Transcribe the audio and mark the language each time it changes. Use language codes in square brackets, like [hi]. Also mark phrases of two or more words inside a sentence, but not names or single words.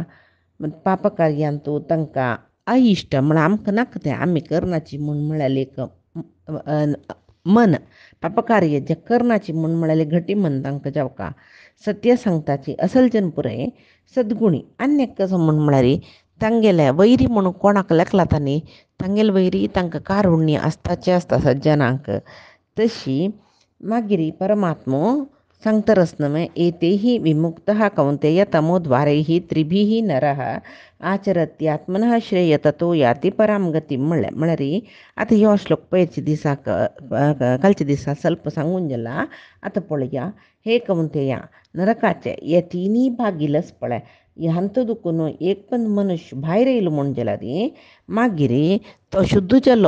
[kok] पापकार्यांतू तांकां अइश्ट म्हण आमकां नाका तें आमी करनाची म्हूण म्हळ्यार एक मन, पापकार्य जे करनाची म्हूण म्हळ्यार घटी मन तांकां जावका. सत्य सांगताची असलजन पुरय सद्गुणी अनेक कसं म्हण म्हळ्यार तांगेले वैरी म्हणून कोणाक लेखला तांणी तांगेले वैरी तांकां कारुण्य आसताचें आसता सज्जनांक. तशी मागीर परमात्मो सांगता [sa] रसनमे एतेही विमुक्तः कौंतेय तमोद्वारैः त्रिभिः नरः आचरत्यात्मनः श्रेय ततो याति पराम गतीम [kok] म्हणलें. म्हळ्यार आतां ह्यो श्लोक पयरच्या दिसाक कालच्या दिसा ಸ್ವಲ್ಪ सांगून जाला. आतां पळया. हे कौंतेया, नरकाचे हे तिन्ही भागिलच पळय. ह्यांत दुखून एक पण मनुष्य भायर येयलो म्हूण जाल्यार मागीर तो शुद्ध जालो.